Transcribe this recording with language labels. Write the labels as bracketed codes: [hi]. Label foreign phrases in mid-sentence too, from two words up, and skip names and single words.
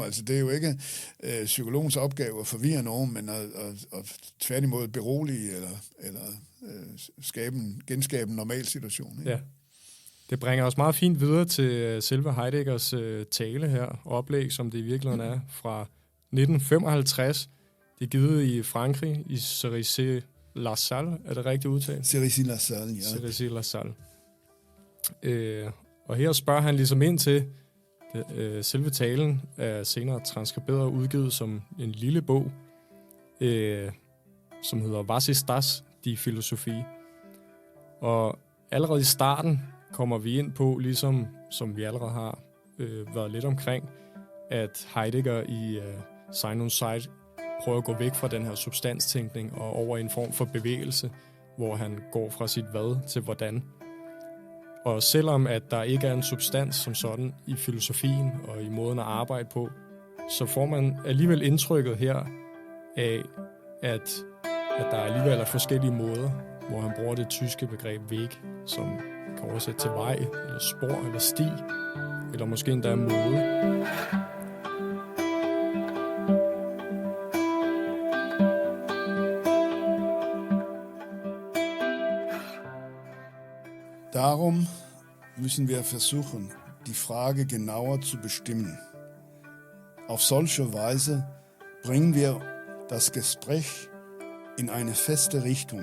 [da] Altså, det er jo ikke psykologens opgave at forvirre nogen, men at tværtimod berolige eller genskabe en normal situation. Ikke? Ja. Det bringer os meget fint videre til selve Heideggers tale her, oplæg, som det i virkeligheden er, fra 1955. Det er givet i Frankrig, i Cerisy-la-Salle. Er det rigtigt udtalt? Cerisy-la-Salle, ja. Cerisy-la-Salle. Og her spørger han ligesom ind til, selve talen er senere transkriberet og udgivet som en lille bog, som hedder Was ist das? Die Philosophie. Og allerede i starten kommer vi ind på, ligesom som vi allerede har været lidt omkring, at Heidegger i Sein und Zeit prøver at gå væk fra den her substanstænkning og over i en form for bevægelse, hvor han går fra sit hvad til hvordan. Og selvom at der ikke er en substans som sådan i filosofien og i måden at arbejde på, så får man alligevel indtrykket her af, at der alligevel er forskellige måder, hvor han bruger det tyske begreb Weg, som kan oversætte til vej, eller spor, eller sti, eller måske endda måde. [de] Darum müssen wir versuchen, die Frage genauer zu bestimmen. Auf solche Weise bringen wir das Gespräch in eine feste Richtung.